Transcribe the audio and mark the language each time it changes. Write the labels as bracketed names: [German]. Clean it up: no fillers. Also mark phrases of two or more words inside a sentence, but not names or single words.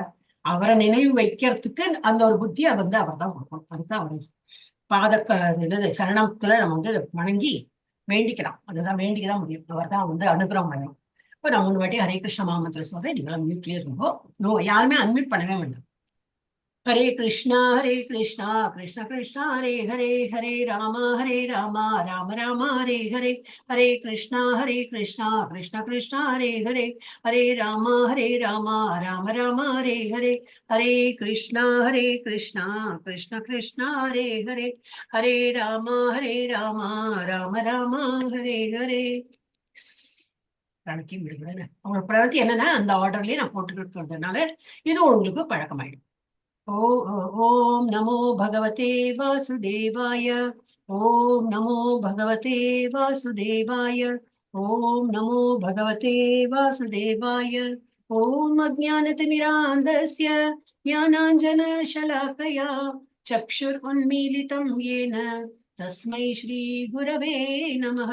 [Tamil] அவரை நினைவு வைக்கிறதுக்கு அந்த ஒரு புத்தியை அவர் தான் கொடுக்கணும். அதுதான் அவர் என்னது சரணத்துல நம்ம வணங்கி வேண்டிக்கலாம். அதுதான் வேண்டிக்கதான் முடியும். அவர் தான் அனுகிரகம் பண்ணணும். இப்போ நான் 3 வாட்டி ஹரே கிருஷ்ண மாமந்திர சொல்றேன். நீங்களும் மியூட்லயே இருந்தோம். யாருமே அன்மியூட் பண்ணவே வேண்டாம். [Sanskrit] हरे कृष्णा कृष्ण कृष्ण हरे हरे, हरे राम राम हरे हरे, हरे कृष्णा कृष्ण कृष्ण हरे हरे, हरे राम राम राम हरे हरे, हरे कृष्णा कृष्ण कृष्ण कृष्ण हरे हरे, हरे राम राम राम हरे हरे. [Tamil] பிரணத்தி விடுகிறேன். அவங்களோட பிரணத்தி என்னன்னா அந்த ஆர்டர்லயே நான் போட்டுக்கிட்டு இருந்ததுனால இது உங்களுக்கு பழக்கமாயிடும். [Sanskrit] ओम नमो भगवते वासुदेवाय, ओम नमो भगवते वासुदेवाय, ओम नमो भगवते वासुदेवाय, ओम अज्ञानतिमिरान्धस्य ज्ञानाञ्जनशलाकया चक्षुरुन्मीलितं येन तस्मै श्री गुरवे नमः.